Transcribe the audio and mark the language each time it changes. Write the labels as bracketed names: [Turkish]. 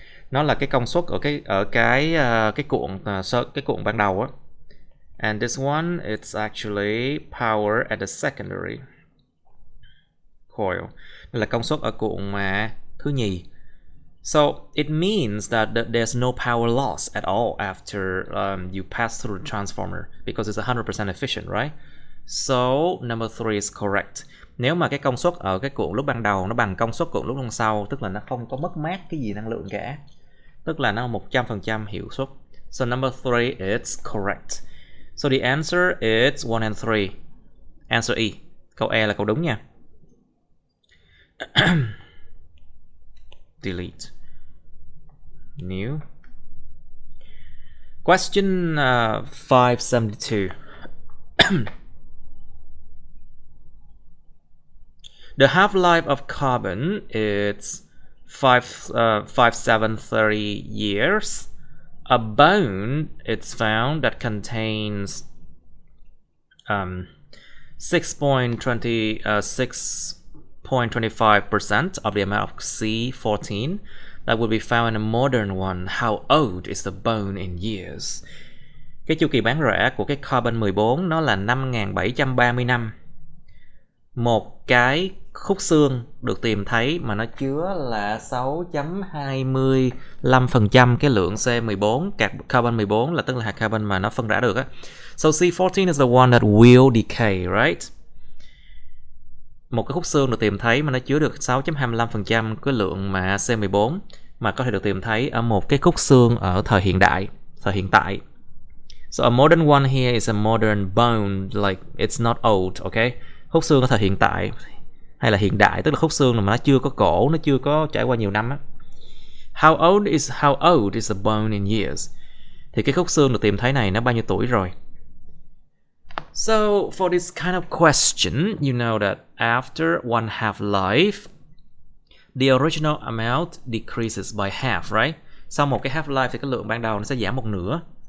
[Vietnamese] Nó là cái công suất ở cái cuộn ban đầu á. [English] And this one, it's actually power at the secondary coil. [Vietnamese] Đây là công suất ở cuộn thứ nhì. [English] So it means that there's no power loss at all after you pass through the transformer because it's 100% efficient, right? So number 3 is correct. [Vietnamese] Nếu mà cái công suất ở cái cuộn lúc ban đầu nó bằng công suất cuộn lúc lần sau, tức là nó không có mất mát cái gì năng lượng cả, tức là nó 100% hiệu suất. [English] So number 3 it's correct. So the answer is 1 and 3. Answer E. [Vietnamese] Câu E là câu đúng nha. [English] Delete. New. Question 572. The half-life of carbon is 5730 years. A bone it's found that contains 6.25% of the amount of C14 that would be found in a modern one. How old is the bone in years? [Vietnamese] Cái chu kỳ bán rẻ của cái carbon 14 nó là 5730 năm. Một cái khúc xương được tìm thấy mà nó chứa là 6.25% cái lượng C14, carbon 14 là tức là hạt carbon mà nó phân rã được á. [English] So C14 is the one that will decay, right? [Vietnamese] Một cái khúc xương được tìm thấy mà nó chứa được 6.25% cái lượng mà C14 mà có thể được tìm thấy ở một cái khúc xương ở thời hiện tại. [English] So a modern one here is a modern bone, like it's not old, okay? [Vietnamese] Khúc xương ở thời hiện tại hay là hiện đại, tức là khúc xương mà nó chưa có cổ, nó chưa có trải qua nhiều năm á. [English] How old is the bone in years? [Vietnamese] Thì cái khúc xương được tìm thấy này nó bao nhiêu tuổi rồi? [English] So for this kind of question, you know that after one half life, the original amount decreases by half, right? [Vietnamese] Sau một cái half life thì cái lượng ban đầu nó sẽ giảm một nửa.